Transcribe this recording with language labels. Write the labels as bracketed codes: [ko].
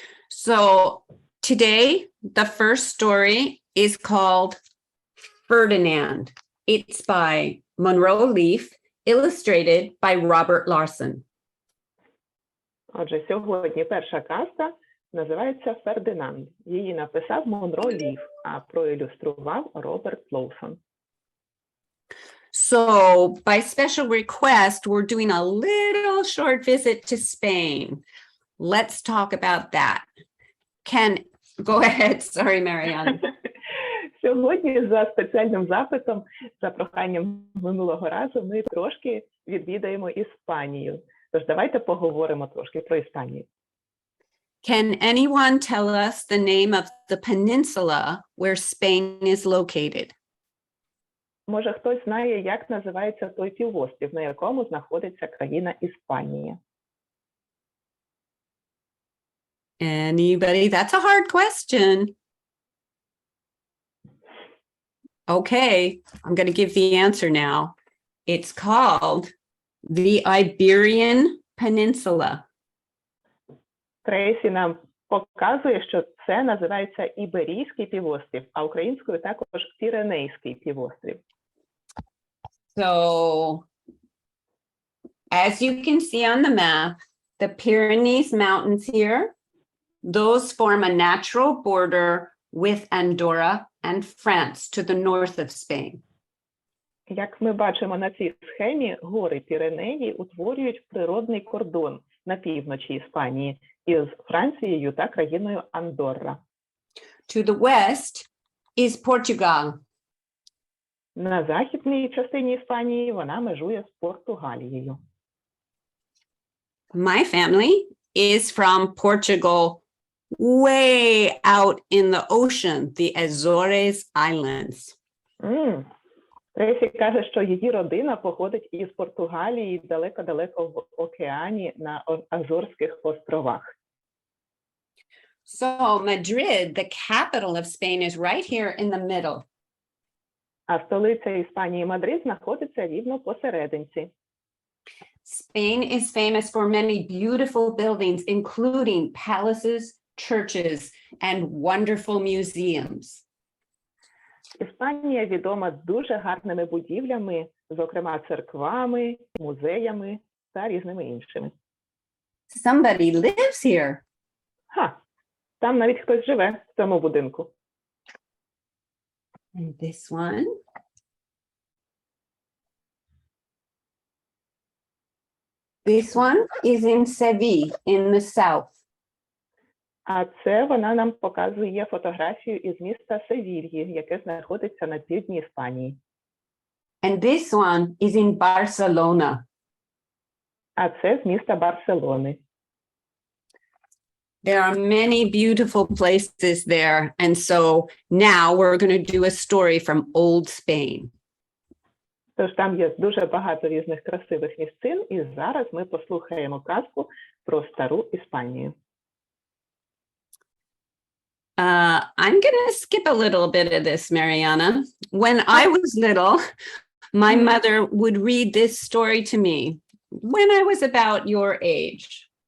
[en] So today, the first story is called Ferdinand. It's by Monroe Leaf, illustrated by Robert Larson. [uk] Отже, сьогодні перша казка називається «Фердинанд». Її написав Монро Ліф, а проілюстрував Роберт Лоусон. [en] So by special request, we're doing a little short visit to Spain. Let's talk about that. Go ahead. Sorry, Marianne. [uk] Сьогодні за спеціальним запитом, за проханням минулого разу, ми трошки відвідаємо Іспанію. Тож давайте поговоримо трошки про Іспанію. [en] Can anyone tell us the name of the peninsula where Spain is located? [uk] Може, хтось знає, як називається той півострів, на якому знаходиться країна Іспанія? [en] Anybody? That's a hard question. Okay, I'm going to give the answer now. It's called the Iberian Peninsula. [uk] Трейсі нам показує, що це називається Іберійський півострів, а українською також Піренейський півострів. [en] So, as you can see on the map, the Pyrenees Mountains here, those form a natural border with Andorra and France to the north of Spain. [uk] Як ми бачимо на цій схемі, гори Піренеї утворюють природний кордон на півночі Іспанії із Францією та країною Андорра. [en] To the west is Portugal. [uk] На західній частині Іспанії вона межує з Португалією. [en] My family is from Portugal, way out in the ocean, the Azores Islands. [uk] Трейсі каже, що її родина походить із Португалії далеко-далеко в океані на Азорських островах. [en] So Madrid, the capital of Spain, is right here in the middle. [uk] А столиця Іспанії Мадрид знаходиться рівно посерединці. [en] Spain is famous for many beautiful buildings, including palaces, churches, and wonderful museums. [uk] Іспанія відома дуже гарними будівлями, зокрема церквами, музеями та різними іншими. [en] Somebody lives here. [uk] Там навіть хтось живе в цьому будинку. [en] And this one. This one is in Seville, in the south. [uk] А це вона нам показує фотографію із міста Севільї, яке знаходиться на півдні Іспанії. [en] And this one is in Barcelona. [uk] А це з міста Барселони. [en] There are many beautiful places there. And so now we're going to do a story from old Spain. [uk] Тож там є дуже багато різних красивих місцин, і зараз ми послухаємо казку про стару Іспанію. [en] I'm going to skip a little bit of this, Mariana. When I was little, my mother would read this story to me when I was about your age.